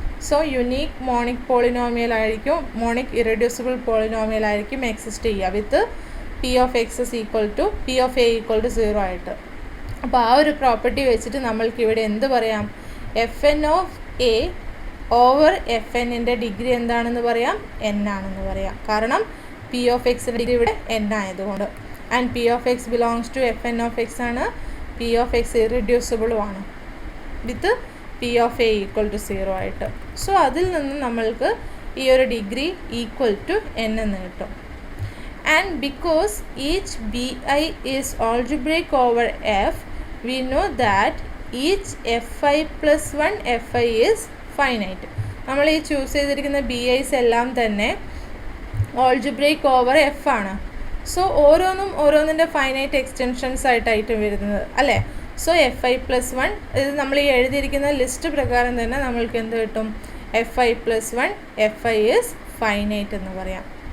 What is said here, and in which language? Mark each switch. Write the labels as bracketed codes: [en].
[ml] So unique monic polynomial ആയിരിക്കും, monic irreducible polynomial ആയിരിക്കും exist ചെയ്യുക വിത്ത് P of X equal to P of A equal to 0 ആയിട്ട്. അപ്പോൾ ആ ഒരു പ്രോപ്പർട്ടി വെച്ചിട്ട് നമ്മൾക്ക് ഇവിടെ എന്ത് പറയാം? Fn of A over Fnൻ്റെ degree എന്താണെന്ന് പറയാം? n ആണെന്ന് പറയാം. കാരണം P of Xൻ്റെ ഡിഗ്രി ഇവിടെ n ആയതുകൊണ്ട്. [en] and P of X belongs to Fn of X [ml] ആണ്. P of X ഇറിഡ്യൂസിബിളും ആണ് വിത്ത് P of A equal to 0 ആയിട്ട്. സോ അതിൽ നിന്ന് നമ്മൾക്ക് ഈ ഒരു ഡിഗ്രി ഈക്വൽ ടു n എന്ന് കിട്ടും. [en] And because each bi is algebraic over f, we know that each fi plus 1 fi is finite. [ml] നമ്മൾ ഈ ചൂസ് ചെയ്തിരിക്കുന്ന bi's എല്ലാം തന്നെ ഓൾജിബ്രേക്ക് ഓവർ എഫ് ആണ്. സോ ഓരോന്നിൻ്റെ ഫൈനൈറ്റ് എക്സ്റ്റൻഷൻസ് ആയിട്ടായിട്ടും വരുന്നത് അല്ലേ? സോ fi plus 1 ഇത് നമ്മൾ ഈ എഴുതിയിരിക്കുന്ന ലിസ്റ്റ് പ്രകാരം തന്നെ നമ്മൾക്ക് എന്ത് കിട്ടും? [en] fi plus 1 fi is finite [ml] എന്ന് പറയാം.